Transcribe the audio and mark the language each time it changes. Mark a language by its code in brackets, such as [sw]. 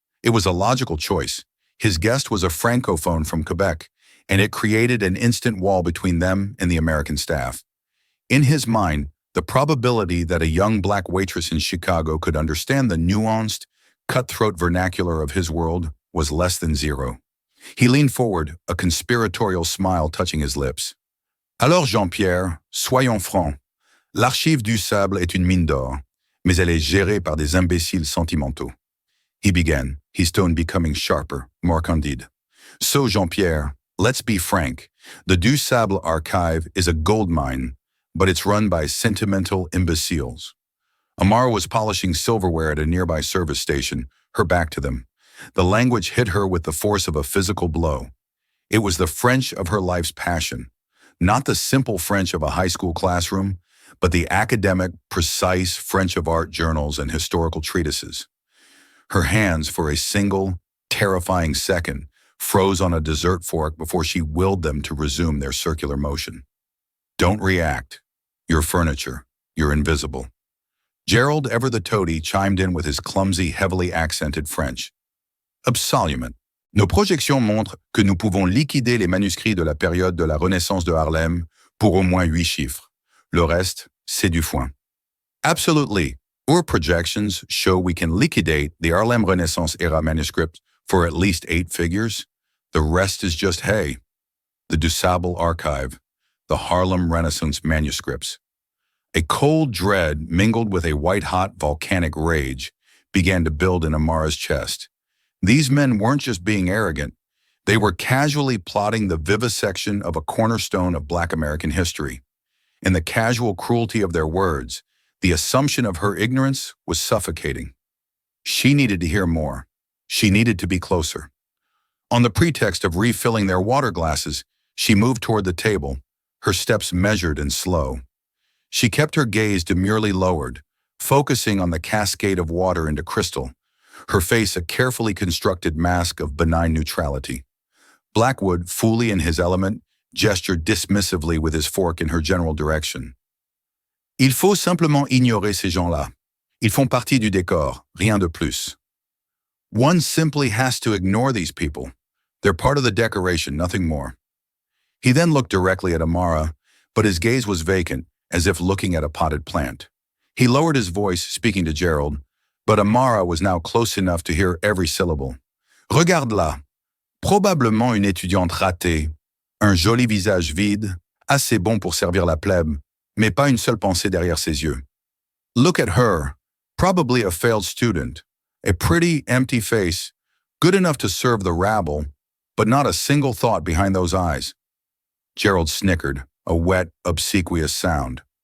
[en] It was a logical choice. His guest was a francophone from Quebec, and it created an instant wall between them and the American staff. In his mind, the probability that a young black waitress in Chicago could understand the nuanced, cutthroat vernacular of his world was less than zero. He leaned forward, a conspiratorial smile touching his lips. [fr] "Alors, Jean-Pierre, soyons francs. L'archive du Sable est une mine d'or, mais elle est gérée par des imbéciles sentimentaux." [en] He began, his tone becoming sharper, more candide. "So, Jean-Pierre, let's be frank. The Du Sable archive is a gold mine, but it's run by sentimental imbeciles." Amara was polishing silverware at a nearby service station, her back to them. The language hit her with the force of a physical blow. It was the French of her life's passion, Not the simple French of a high school classroom, but the academic, precise French of art journals and historical treatises. Her hands, for a single, terrifying second, froze on a dessert fork before she willed them to resume their circular motion. Don't react. You're furniture. You're invisible. Gerald, ever the toady, chimed in with his clumsy, heavily accented French. [fr] Absolument. Nos projections montrent que nous pouvons liquider les manuscrits de la période de la Renaissance de Harlem pour au moins 8 chiffres. Le reste, c'est du foin. [en] Absolutely. Our projections show we can liquidate the Harlem Renaissance era manuscript for at least 8 figures. The rest is just hay. The DuSable archive, the Harlem Renaissance manuscripts. A cold dread mingled with a white-hot volcanic rage began to build in Amara's chest. These men weren't just being arrogant. They were casually plotting the vivisection of a cornerstone of Black American history. In the casual cruelty of their words, the assumption of her ignorance was suffocating. She needed to hear more. She needed to be closer. On the pretext of refilling their water glasses, she moved toward the table, her steps measured and slow. She kept her gaze demurely lowered, focusing on the cascade of water into crystal, her face a carefully constructed mask of benign neutrality. Blackwood, fully in his element, gestured dismissively with his fork in her general direction. [fr] Il faut simplement ignorer ces gens-là. Ils font partie du décor, rien de plus. [en] One simply has to ignore these people. They're part of the decoration, nothing more. He then looked directly at Amara, but his gaze was vacant, as if looking at a potted plant. He lowered his voice, speaking to Gerald, but Amara was now close enough to hear every syllable. [fr] Regarde-la. Probablement une étudiante ratée. Un joli visage vide, assez bon pour servir la plèbe, mais pas une seule pensée derrière ses yeux. [en] Look at her. Probably a failed student. A pretty, empty face, good enough to serve the rabble, but not a single thought behind those eyes. Gerald snickered, a wet, obsequious sound.